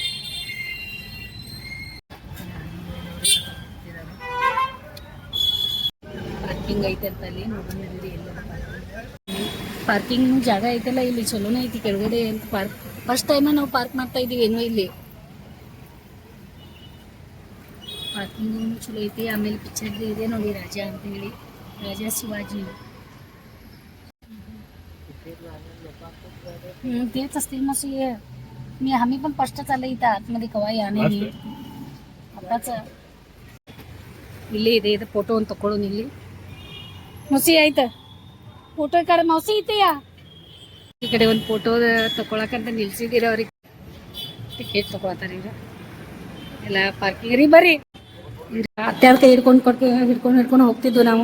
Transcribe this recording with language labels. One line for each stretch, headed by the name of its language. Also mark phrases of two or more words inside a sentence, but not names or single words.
Kannada: ಪಾರ್ಕಿಂಗ್ ಐತೆ ಅಂತ ಅಲ್ಲಿ ನೋಡೋಣ. ಪಾರ್ಕಿಂಗ್ ಜಾಗ ಐತಲ್ಲ ಇಲ್ಲಿ, ಚಲೋನೇ ಐತಿ. ಕೆಳಗಡೆ ಅಂತ ಪಾರ್ಕ್
English: first time
Kannada: ನಾವು ಪಾರ್ಕ್ ಮಾಡ್ತಾ ಇದೀವಿ ಏನೋ ಇಲ್ಲಿ. ಪಾರ್ಕಿಂಗ್ ಚಲೋ ಐತಿ. ಆಮೇಲೆ ಪಿಕ್ಚರ್ ಇದೆ ನೋಡಿ, ರಾಜ ಅಂತ ಹೇಳಿ, ರಾಜಾ शिवाजी.
Marathi: तेच असतील मग. आम्ही पण फर्स्टच आलं इथं आतमध्ये, कवा या नाही आताच.
Kannada: ಇಲ್ಲಿ ಇದೆ. ಇದು ಫೋಟೋ ಒಂದು ತಕೊಳ್ಳೋನು ಇಲ್ಲಿ. ಮೌಸಿ ಆಯ್ತು, ಫೋಟೋ ಈ ಕಡೆ ಮೌಸಿ ಐತೆಯಾ. ಈ ಕಡೆ ಒಂದು ಫೋಟೋ ತಗೊಳಕಂತ ನಿಲ್ಸಿದ್ದೀರ. ಅವ್ರಿಗೆ ಟಿಕೆಟ್ ತಗೊಳತಾರೆ ಈಗ ಎಲ್ಲ ಪಾರ್ಕಿಂಗ್ ರೀ. ಬರ್ರಿ, ಅತ್ಯಾರ ಕೈ ಹಿಡ್ಕೊಂಡು ಹೋಗ್ತಿದ್ವು ನಾವು.